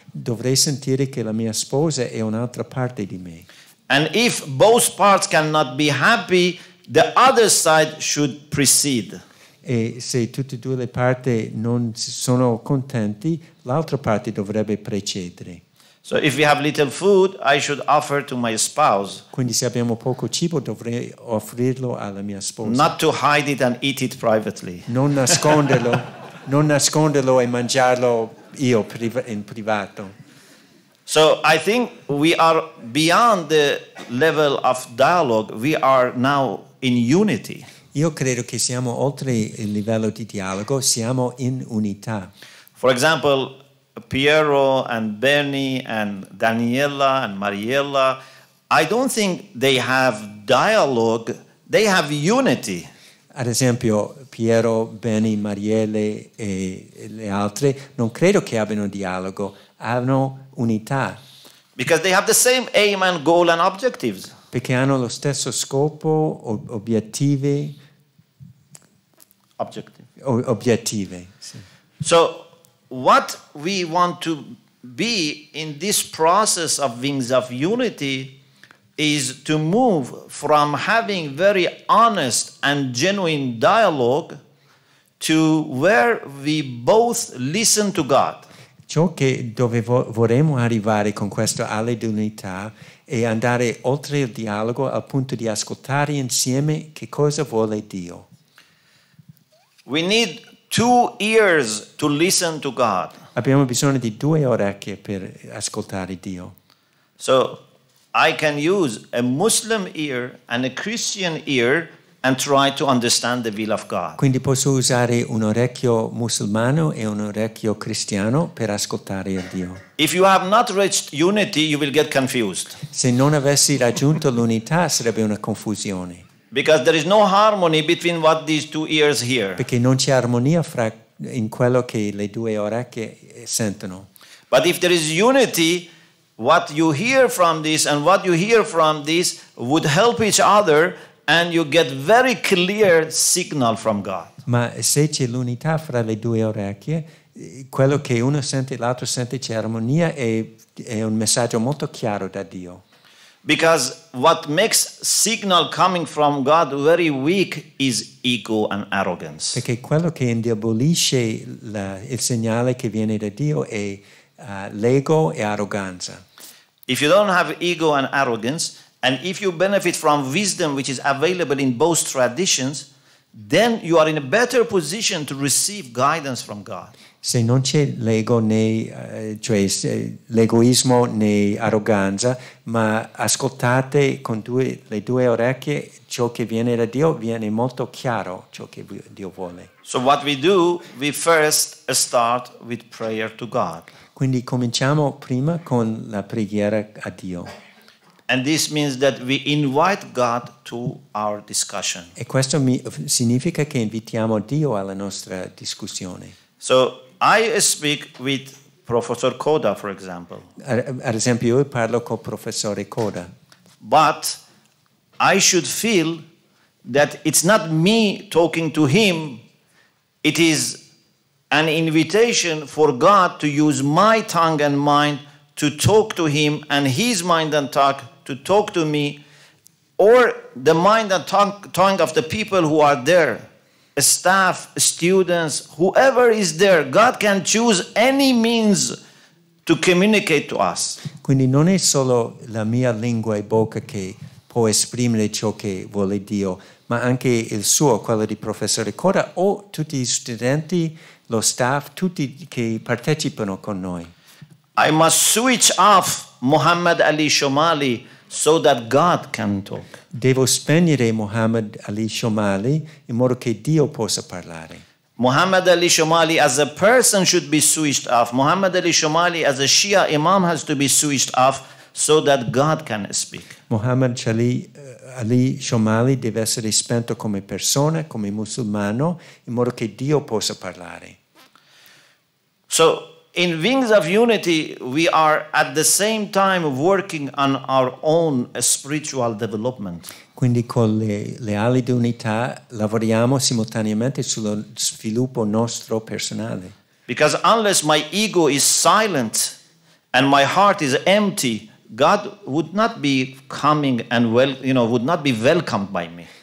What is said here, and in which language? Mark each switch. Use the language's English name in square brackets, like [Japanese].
[Italian] Dovrei sentire che la mia sposa è un'altra parte di me. [English] And if both parts cannot be happy, the other side should precede. [Italian] E se tutte e due le parti non sono contenti, l'altra parte dovrebbe precedere. [English] So if we have little food, I should offer to my spouse. [Italian] Quindi se abbiamo poco cibo dovrei offrirlo alla mia sposa. [English] Not to hide it and eat it privately. [Italian] Non nasconderlo e mangiarlo io in privato. [English] So I think we are beyond the level of dialogue. We are now in unity. [Italian] Io credo che siamo oltre il livello di dialogo, siamo in unità. [English] For example, Piero and Bernie and Daniela and Mariella, I don't think they have dialogue, they have unity. [Italian] ad esempio Piero, Benny, Marielle e le altre, non credo che abbiano dialogo, hanno unità. [English] Because they have the same aim and goal and objectives. [Italian] Perché hanno lo stesso scopo, obiettivi. Obiettivi. Sì. [English] So what we want to be in this process of Wings of Unity is to move from having very honest and genuine dialogue to where we both listen to God. [Italian] Ciò che dove vorremmo arrivare con questo alle di unità è andare oltre il dialogo al punto di ascoltare insieme che cosa vuole Dio. [English] We need 2 ears to listen to God. [Italian] Abbiamo bisogno di 2 orecchie per ascoltare Dio. [English] So I can use a Muslim ear and a Christian ear and try to understand the will of God. [Italian] Quindi posso usare un orecchio musulmano e un orecchio cristiano per ascoltare il Dio. [English] If you have not reached unity, you will get confused. [Italian] Se non avessi raggiunto l'unità sarebbe una confusione. [English] Because there is no harmony between what these 2 ears hear. [Italian] Perché non c'è armonia in quello che le 2 orecchie sentono. [English] But if there is unity, what you hear from this and what you hear from this would help each other and you get very clear signal from God. [Italian] Ma se c'è l'unità fra le 2 orecchie, quello che uno sente e l'altro sente, c'è armonia e è un messaggio molto chiaro da Dio. [English] Because what makes signal coming from God very weak is ego and arrogance. [Italian] Perché quello che indebolisce il segnale che viene da Dio è l'ego e arroganza. [English] If you don't have ego and arrogance, and if you benefit from wisdom which is available in both traditions, then you are in a better position to receive guidance from God. [Italian] Se non c'è l'ego cioè l'egoismo né arroganza, ma ascoltate con le 2 orecchie ciò che viene da Dio, viene molto chiaro ciò che Dio vuole. [English] So what we do, we first start with prayer to God. [Italian] Quindi cominciamo prima con la preghiera a Dio. [English] And this means that we invite God to our discussion. [Italian] E questo significa che invitiamo Dio alla nostra discussione. [English] So I speak with Professor Koda, for example. [Italian] Ad esempio, io parlo col professore Koda. [English] But I should feel that it's not me talking to him, it is an invitation for God to use my tongue and mind to talk to him and his mind and tongue to talk to me, or the mind and tongue of the people who are there. Staff, students, whoever is there, God can choose any means to communicate to us. [Italian] Quindi non è solo la mia lingua e bocca che può esprimere ciò che vuole Dio, ma anche il suo, quello di professore Koda, o tutti gli studenti, lo staff, tutti che partecipano con noi. [English] I must switch off Muhammad Ali Shomali so that God can talk. [Italian] Devo spegnere Muhammad Ali Shomali in modo che Dio possa parlare. [English] Muhammad Ali Shomali as a person should be switched off. Muhammad Ali Shomali as a Shia Imam has to be switched off so that God can speak. [Italian] Muhammad Ali Shomali deve essere spento come persona, come musulmano, in modo che Dio possa parlare. [English] So in Wings of Unity, we are at the same time working on our own spiritual development. [Italian] Quindi con le ali di unità lavoriamo simultaneamente sullo sviluppo nostro personale. [English] Because unless my ego is silent and my heart is empty, God would not be coming and would not be welcomed by me.